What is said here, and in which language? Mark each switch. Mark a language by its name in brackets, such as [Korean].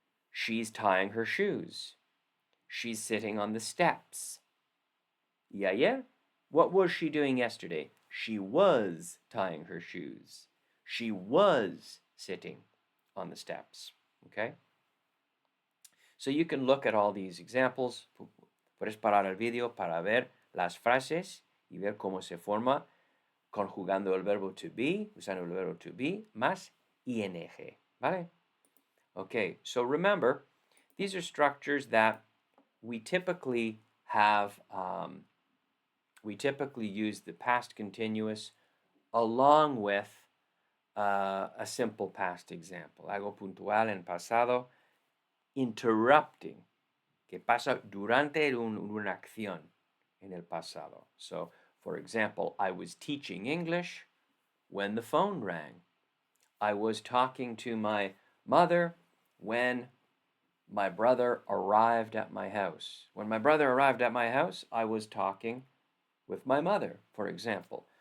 [English] She's tying her shoes. She's sitting on the steps. [Spanish] Y ayer, [English] what was she doing yesterday? She was tying her shoes. She was sitting on the steps. Okay? So you can look at all these examples. [Spanish] Puedes parar el video para ver las frases y ver cómo se forma conjugando el verbo [English] to be, [Spanish] usando el verbo to be, más ing. ¿Vale? [English] Okay, so remember, these are structures that we typically have, we typically use the past continuous along with a simple past example. [Spanish] Algo puntual en pasado, interrupting, que pasa durante una acción en el pasado. [English] So, for example, I was teaching English when the phone rang. I was talking to my mother when my brother arrived at my house. When my brother arrived at my house, I was talking with my mother, for example.